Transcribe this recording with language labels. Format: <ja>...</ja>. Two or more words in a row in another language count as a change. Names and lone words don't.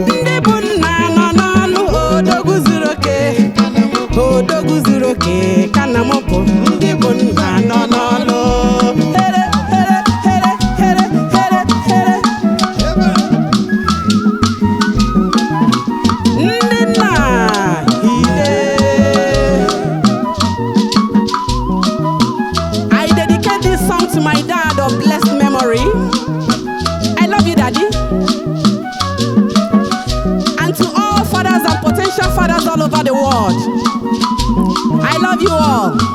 <ig>Ndị bụ nna nọ n'ọlụ odogwu zuru oke. Odogwu zuru oke ka nna m bụ. Ndị bụ nna nọ n'ọlụ.</ig> <en>Here, here, here, here, here, here.</en> <ig>Ndị nna, ide.</ig> <en>I dedicate this song to my dad of blessed memory. I love you, Daddy. And to all fathers and potential fathers all over the world, I love you all.</en>